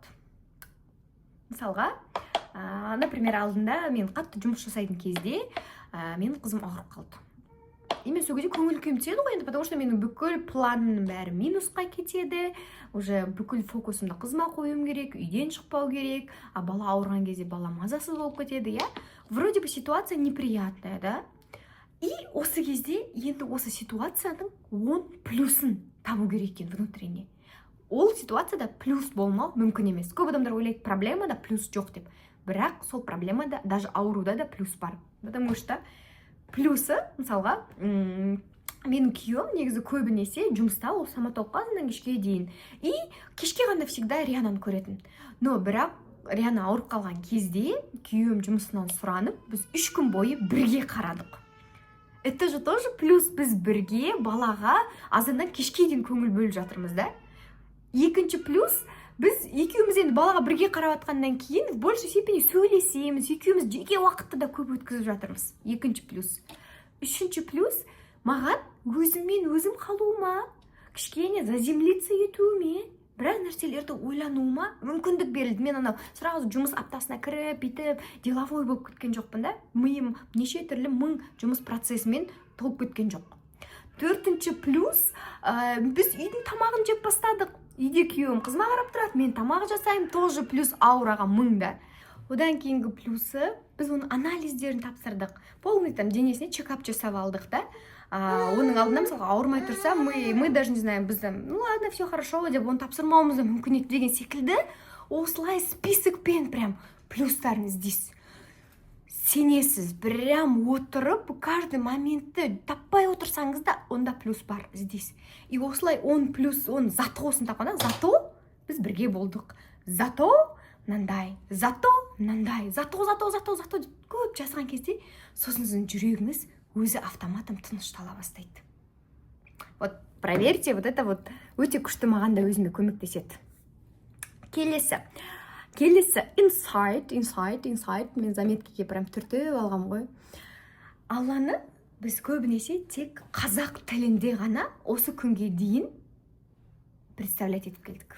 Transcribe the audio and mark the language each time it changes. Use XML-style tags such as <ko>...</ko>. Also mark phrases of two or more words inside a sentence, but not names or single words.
<kk>Мысалға, например, алдында мен қатты жұмыс жасайтын кезде менің қызым ауырып қалды. И мен сол кезде көңіл күйім түседі ғой енді,</kk> <ru>потому что</ru> <kk>менің бүкіл планымның бәрі минусқа кетеді, уже бүкіл фокусымды қызыма қоюым керек, үйден шықпау керек, а бала ауырған кезде бала мазасыз болып кетеді,</kk> <ru>вроде бы ситуация неприятная, да?</ru> <kk>И осы кезде енді осы ситуацияның 10 плюсын табу керек екен внутренне. Ол ситуацияда плюс болмау мүмкін емес. Көп адамдар ойлайды, проблемада плюс жоқ деп. Бірақ сол проблемада, даже ауруда да плюс бар.</kk> <ru>Потому что плюсы,</ru> <kk>мысалға, менің күйеуім негізі көбінесе жұмыста, ол стоматологқа кешке дейін. И кешке ғана всегда Риананы көретін. Но бірақ Риана ауырып қалған кезде күйеуім жұмысынан сұранып, біз 3 күн бойы бірге қарадық.</kk> <ru>Это же тоже плюс,</ru> <kk>біз бірге балаға азаннан кешке дейін көңіл бөліп жатырмыз да. Екінші плюс, біз екеуміз енді балаға бірге қарап атқаннан кейін</kk> <ru>в большей степени</ru> <kk>сөйлесеміз, екеуміз жеке уақытты да көп өткізіп жатырмыз. Екінші плюс. Үшінші плюс, маған өзіммен өзім қалуыма, кішкене заземлиться етуіме, біраз нәрселерді ойлануыма мүмкіндік берілді. Мен анау сразу жұмыс аптасына кіріп, бүйтіп, деловой болып кеткен жоқпын да. Миым неше түрлі мың жұмыс процесімен толып кеткен жоқ. Төртінші плюс, біз үйдің тамағын жеп бастадық. Үйде күйеуім қызыма қарап тұрады, мен тамақ жасаймын, тоже плюс аураға мыңда. Одан кейінгі плюсы, біз оның анализдерін тапсырдық.</kk> <ru>Полный там</ru> <kk>денесіне чекап жасап алдық да. Оның алдында мысалға ауырмай тұрса,</kk> <ru>мы даже не знаем,</ru> <kk>біз</kk> <ru>ну ладно, все хорошо</ru> <kk>деп оны тапсырмауымыз да мүмкін еді деген секілді, осылай списокпен прям плюстарын іздейсіз. сенесіз, прям отырып каждый моментті таппай отырсаңыз да онда плюс бар іздейсіз. И осылай 10 плюс 10 затосын тапқанда, зато біз бірге болдық, зато мынандай, зато мынандай, зато деп көп жазған кезде сосын сіздің жүрегіңіз өзі автоматом тыныштала бастайды.</kk> <ru>Вот проверьте, вот это вот</ru> <kk>өте күшті, маған да өзіме көмектеседі. Келесі инсайт, мен заметкеге прям түртіп алғам ғой. Алланы біз көбінесе тек қазақ тілінде ғана осы күнге дейін представлять етіп келдік.</kk>